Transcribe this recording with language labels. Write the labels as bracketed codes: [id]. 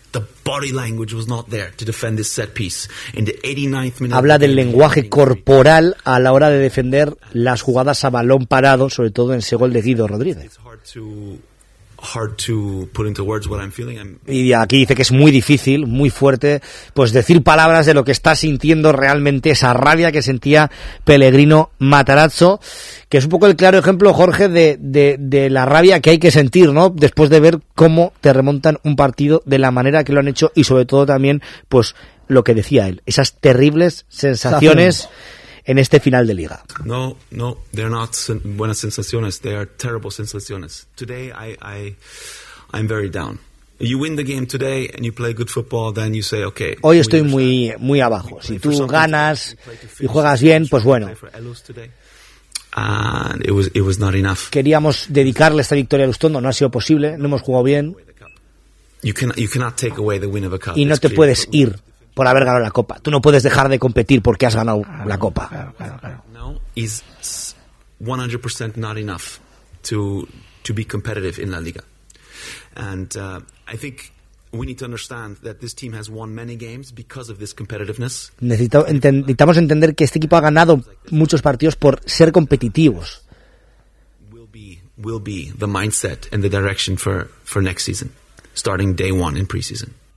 [en] The body language was not there to defend this set piece. In the 89th minute. [es] Habla del lenguaje corporal a la hora de defender las jugadas a balón parado, sobre todo en ese gol de Guido Rodríguez. [en] Hard to put into words what I'm feeling. [es] Y aquí dice que es muy difícil, muy fuerte, pues decir palabras de lo que está sintiendo realmente, esa rabia que sentía Pellegrino Matarazzo, que es un poco el claro ejemplo, Jorge, de la rabia que hay que sentir, ¿no? Después de ver cómo te remontan un partido de la manera que lo han hecho y sobre todo también, pues, lo que decía él, esas terribles sensaciones en este final de liga. [en] No, they're not [es] buenas sensaciones, [en] they are terrible sensaciones. Today I'm very down. You win the game today and you play good football, then you say okay. [es] Hoy estoy muy muy abajo. Si tú ganas y juegas bien, pues bueno. [en] And it was not enough. [es] Queríamos dedicarle esta victoria a Elustondo, no ha sido posible, no hemos jugado bien. [en] You cannot take away the win of a cup. [es] Y no te puedes ir por haber ganado la copa. Tú no puedes dejar de competir porque has ganado la copa. Claro. No, es [en] 100% not enough to be competitive in la liga. And I think we need to understand that this team has won many games because of this competitiveness. [es] Necesitamos entender que este equipo ha ganado muchos partidos por ser competitivos. [en] Will be the mindset and the direction for next season, starting day one in preseason.